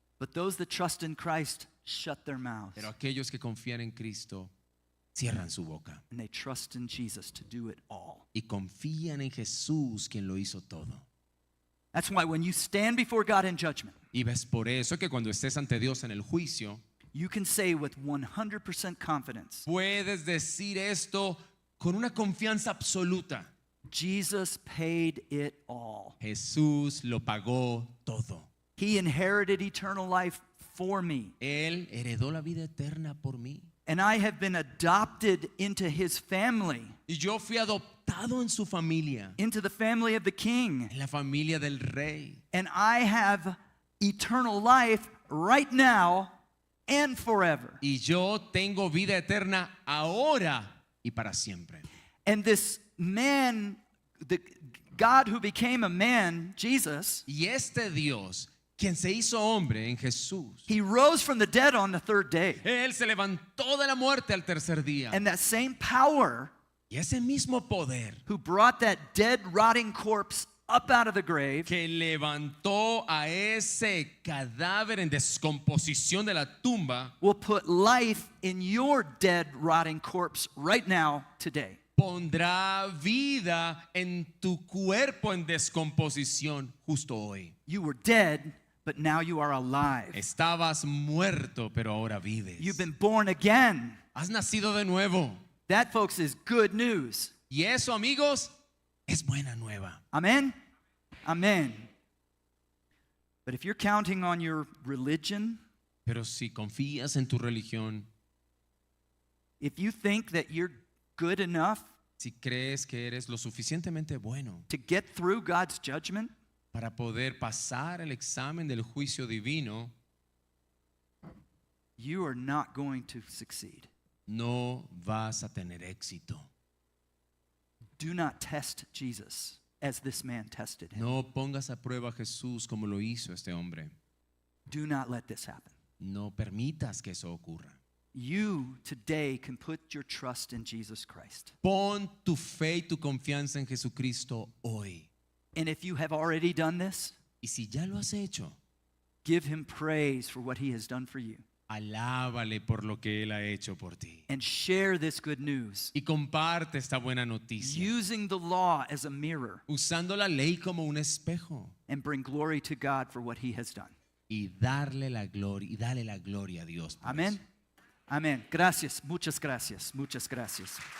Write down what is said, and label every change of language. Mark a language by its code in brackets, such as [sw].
[en] But those that trust in Christ shut their mouths. [es] Pero aquellos que confían en Cristo cierran su boca [en] And they trust in Jesus to do it all. [es] y confían en Jesús quien lo hizo todo. [en] That's why when you stand before God in judgment, [es] Y ves por eso que cuando estés ante Dios en el juicio, [en] you can say with 100% confidence, [es] puedes decir esto con una confianza absoluta. [en] Jesus paid it all. [es] Jesús lo pagó todo. [en] He inherited eternal life for me. [es] Él heredó la vida eterna por mí. [en] And I have been adopted into his family, [es] Y yo fui adoptado en su familia, [en] into the family of the King. [es] en la familia del rey. [en] And I have eternal life right now and forever. [es] Y yo tengo vida eterna ahora y para siempre. [en] And this man, the God who became a man, Jesus, [es] Y este Dios, quien se hizo hombre en Jesús, [en] he rose from the dead on the third day. [es] Él se levantó de la muerte al tercer día. [en] And that same power [es] Y ese mismo poder [en] who brought that dead, rotting corpse up out of the grave [es] que levantó a ese cadáver en descomposición de la tumba, [en] will put life in your dead, rotting corpse right now, today. [es] pondrá vida en tu cuerpo en descomposición justo hoy. [en] You were dead, but now you are alive. [es] Estabas muerto, pero ahora vives. [en] You've been born again. [es] Has nacido de nuevo. [en] That, folks, is good news. [es] Y eso, amigos, es buena nueva. [en] Amen? Amen. But if you're counting on your religion, [es] Pero si confías en tu religión, [en] if you think that you're good enough [es] si crees que eres lo suficientemente bueno [en] to get through God's judgment, [es] para poder pasar el examen del juicio divino, [en] you are not going to succeed. [es] no vas a tener éxito. [en] Do not test Jesus as this man tested him. [es] No pongas a prueba a Jesús como lo hizo este hombre. [en] Do not let this happen. [es] No permitas que eso ocurra. [en] You today can put your trust in Jesus Christ. [es] Pon tu fe y tu confianza en Jesucristo hoy. [en] And if you have already done this, [es] Y si ya lo has hecho, [en] give him praise for what he has done for you. [es] alábale por lo que Él ha hecho por ti. [en] And share this good news, [es] Y comparte esta buena noticia, [en] using the law as a mirror, [es] usando la ley como un espejo. [en] and bring glory to God for what he has done. [es] Y darle la gloria, y dale la gloria a Dios por [en] Amen. [es] eso. Amen. Gracias. Muchas gracias. Muchas gracias.